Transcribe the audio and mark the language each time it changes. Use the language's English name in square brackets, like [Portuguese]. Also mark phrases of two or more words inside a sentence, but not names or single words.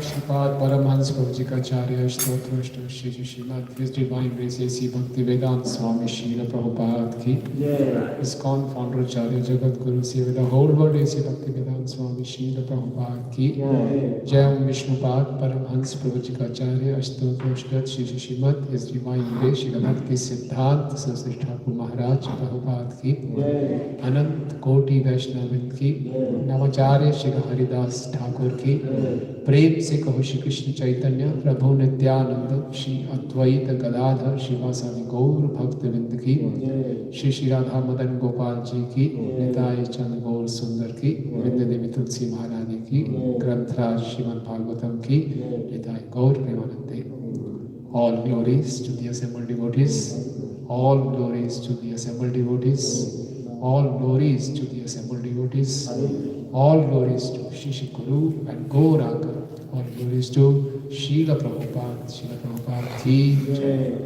[English] Prabhupada Paramhans Prabhupada Stotra Shri Srimad His Divine Grace A.C. Bhaktivedanta Swami Srila Prabhupada ki ISKCON founder Acharya Jagat Guru Seva the whole world A.C. Bhaktivedanta Swami Srila Prabhupada [Hindi] की जय [English] Om Vishnupad Paramhans Prabhupada Stotra Shri Srimad His Divine Grace Shri Bhakti [Hindi] सिद्धांत सरस्वती ठाकुर महाराज प्रभुपाद की अनंत कोटि वैष्णववृंद की नामाचार्य श्री हरिदास ठाकुर की प्रेम से कहो श्री कृष्ण चैतन्य प्रभु नित्यानंद श्री अद्वैत गदाधर शिवासादि गौर भक्तवृंद की श्री श्री राधा मदन गोपाल जी की निताय चंद गौर सुंदर की वृंद देवी तुलसी महारानी की ग्रंथराज श्रीमद् भागवतम की निताय गौर प्रेमानंदे. [English] All glories to the assembled devotees, all glories to the assembled devotees, all glories to the assembled devotees, all glories to Shri Shri Guru and Gauranga, all glories to Srila Prabhupada [Hindi] की जय.